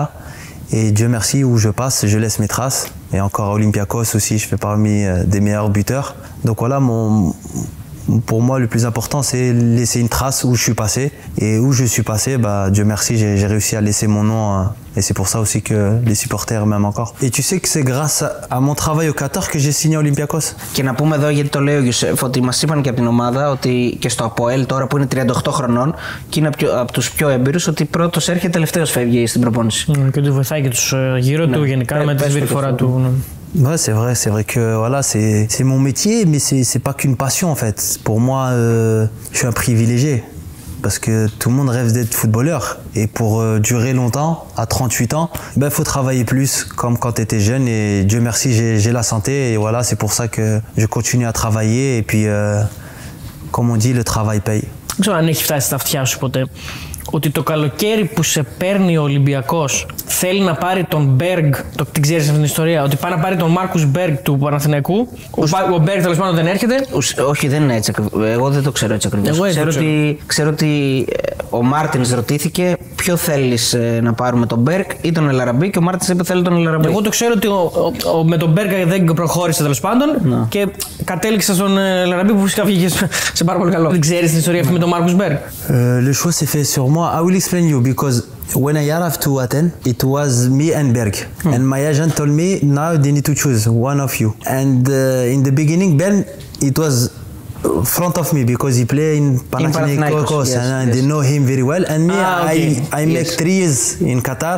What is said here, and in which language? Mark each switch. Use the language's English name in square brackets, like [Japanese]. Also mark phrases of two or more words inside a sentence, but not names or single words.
[French] Et Dieu merci, où je passe, je laisse mes traces. Et encore à Olympiakos aussi, je fais parmi des meilleurs buteurs. Donc voilà, pour moi, le plus important, c'est laisser une trace où je suis passé. Et où je suis passé, Dieu merci, j'ai réussi à laisser mon nom. Et c'est pour ça aussi que les supporters m'aiment encore. Et tu sais que c'est grâce à mon travail au Qatar que j'ai signé à Olympiakos. [Greek] Και να πούμε εδώ, γιατί το λέει ο Γιουσέφ, ότι μας είπαν και από την ομάδα ότι και στο ΑΠΟΕΛ τώρα που είναι 38 χρονών και είναι από τους πιο έμπειρους, ότι πρώτος έρχεται, τελευταίος φεύγει στην προπόνηση. Και του βοηθάει και τους γύρω του γενικά με τη συμπεριφορά του. [French] Ouais, c'est vrai que voilà, c'est mon métier, mais c'est pas qu'une passion en fait. Pour moi, je suis un privilégié parce que tout le monde rêve d'être footballeur et pour durer longtemps, à 38 ans, faut travailler plus comme quand tu étais jeune et Dieu merci, j'ai la santé et voilà, c'est pour ça que je continue à travailler et puis comme on dit, le travail paye. [Greek] Δεν ξέρω αν έχει φτάσει στα αυτιά σου ποτέ ότι το καλοκαίρι που σε παίρνει ο Ολυμπιακός θέλει να πάρει τον Μπέργκ, την ξέρεις αυτή την ιστορία, ότι πάει να πάρει τον Μάρκους Μπέργκ του Παναθηναϊκού, ο Μπέργκ τέλος πάντων δεν έρχεται. Όχι, δεν είναι έτσι ακριβώς, εγώ δεν το ξέρω έτσι ακριβώς. Ξέρω ότι ο Μάρτινς ρωτήθηκε ποιο θέλεις να πάρουμε, τον Μπέργκ ή τον Ελ Αραμπί, και ο Μάρτινς είπε θέλει τον Ελ Αραμπί. Εγώ το ξέρω ότι με τον Μπέργκ δεν προχώρησε τέλος πάντων και κατέληξε στον Ελ Αραμπί που φυσικά βγήκε σε πάρα πολύ καλό. Δεν ξέρεις την ιστορία αυτή με τον Μάρκους Μπέργκ? [French] Le choix s'est fait sur moi. [English] I will explain you because when I arrived to Athens, it was me and Berg. And my agent told me, now they need to choose one of you. And in the beginning, Ben, it was front of me because he played in Panathinaikos and they know him very well. And me, I make 3 years in Qatar.